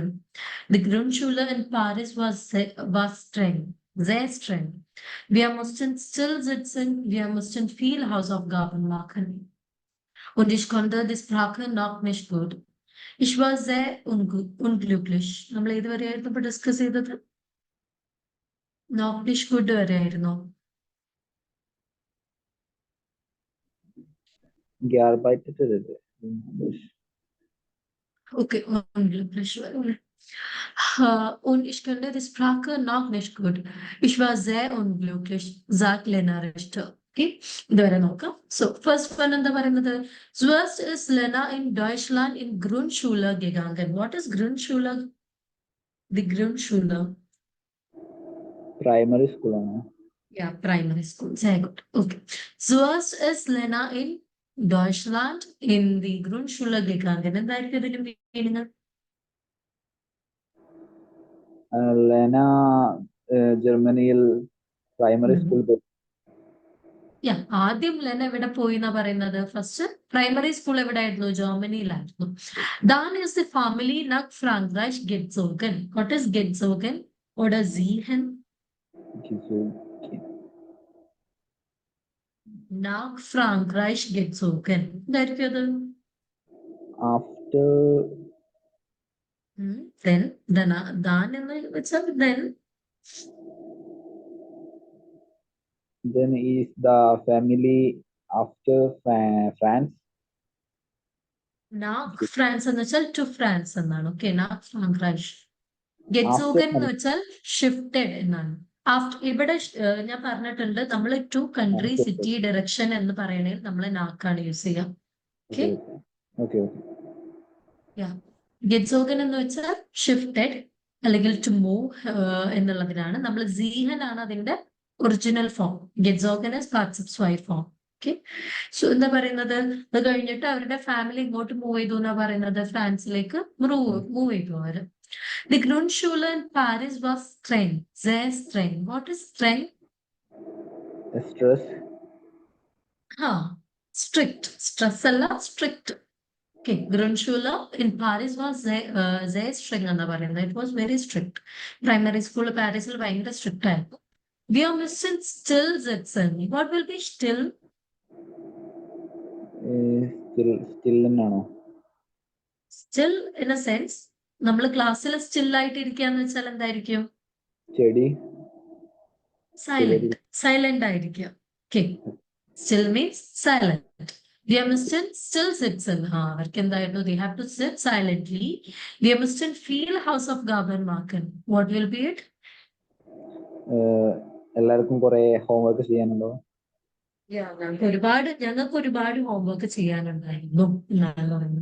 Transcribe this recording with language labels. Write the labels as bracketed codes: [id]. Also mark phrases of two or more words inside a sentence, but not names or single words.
[de] Die Grundschule in Paris war streng, sehr streng. Wir mussten still sitzen, wir mussten viel Hausaufgaben machen. Und ich konnte die Sprache noch nicht gut. Ich war sehr unglücklich. [ml] നമ്മൾ ഏതുവരെയായിരുന്നു ഇപ്പൊ ഡിസ്കസ് ചെയ്തത്? [en] not nicht good [ml] വരെയായിരുന്നു. [de] gearbeitet. Okay, unglücklich. Und ich könnte die Sprache noch nicht gut. Ich war sehr unglücklich, sagt Lena Richter. [ml] Okay, ഇതുവരെ നോക്കാം. So, [en] first one [ml] എന്താ പറയുന്നത്? [de] Zuerst ist Lena in Deutschland in Grundschule gegangen. [en] What is Grundschule? The Grundschule. Primary school ആണ്. Yeah, primary school. [de] Sehr gut. Okay. Zuerst ist Lena in Deutschland in die Grundschule gegangen. [ml] എന്തായിരിക്കും ഇതിന്റെ മീനിങ്? ലെന ജർമ്മനിയിൽ [en] primary school [ml] പോയി. ആദ്യം ലെന എവിടെ പോയി എന്നാ പറയുന്നത്? [en] first primary school [ml] എവിടെയായിരുന്നു? ജർമ്മനിയിലായിരുന്നു. [de] Dann ist die Familie nach Frankreich gezogen. [en] What is [de] gezogen oder ziehen? Nach Frankreich gezogen. [ml] എന്തായിരിക്കും അത്? [en] After [ml] then എന്ന് വെച്ചാൽ [en] then is the family after France. [ml] നാക് ഫ്രാൻസ് എന്ന് വെച്ചാൽ ടു ഫ്രാൻസ് എന്നാണ്. [de] Okay, nach Frankreich. [ml] ഗെറ്റ്സോഗൻ എന്ന് വെച്ചാൽ ഷിഫ്റ്റഡ് എന്നാണ്. ഇവിടെ ഞാൻ പറഞ്ഞിട്ടുണ്ട്, നമ്മൾ [en] to country city direction [ml] എന്ന് പറയണേൽ നമ്മൾ നാക്കാണ് യൂസ് ചെയ്യാം. ഓക്കെ, ഗെറ്റ്സോഗൻ എന്ന് വെച്ചാൽ ഷിഫ്റ്റഡ് അല്ലെങ്കിൽ [en] to move [ml] എന്നുള്ളതിനാണ്. നമ്മൾ സീഹൻ ആണ് അതിന്റെ [en] original form. gezogen is participle form. [ml] ഓക്കെ, സോ എന്താ പറയുന്നത്? അത് കഴിഞ്ഞിട്ട് അവരുടെ ഫാമിലി ഇങ്ങോട്ട് മൂവ് ചെയ്തു എന്നാ പറയുന്നത്, ഫ്രാൻസിലേക്ക് മൂവ് ചെയ്തു അവര്. [de] ദി Grundschule in Paris was streng, sehr streng. [en] What is streng? Stress. Strict. Stress അല്ല, strict. [de] Okay, Grundschule in Paris was sehr streng [ml] എന്നാ പറയുന്നത്. [en] It was very strict. [ml] പ്രൈമറി സ്കൂൾ പാരീസിൽ ഭയങ്കര സ്ട്രിക്റ്റ് ആയിരുന്നു. [de] Wir müssen still sitzen. [en] What will be still? [ml] Still എന്നാണോ? [en] Still in a sense, [ml] നമ്മൾ ക്ലാസ്സിൽ സ്റ്റിൽ ആയിട്ട് ഇരിക്കാന്ന് വെച്ചാൽ എന്തായിരിക്കും? സൈലന്റ് ആയിരിക്കും. [en] Okay, still means silent. [de] Wir müssen still sitzen. [ml] അവർക്ക് എന്തായിരുന്നു? [en] They have to sit silently. [de] Wir müssen viel Hausaufgaben machen. [en] What will be it? [ml] എല്ലാവർക്കും കുറെ ഹോംവർക്ക് ചെയ്യാനുണ്ടോ? ഞങ്ങൾക്ക് ഒരുപാട് ഹോംവർക്ക് ചെയ്യാനുണ്ടായിരുന്നു എന്നാണ് പറയുന്നത്.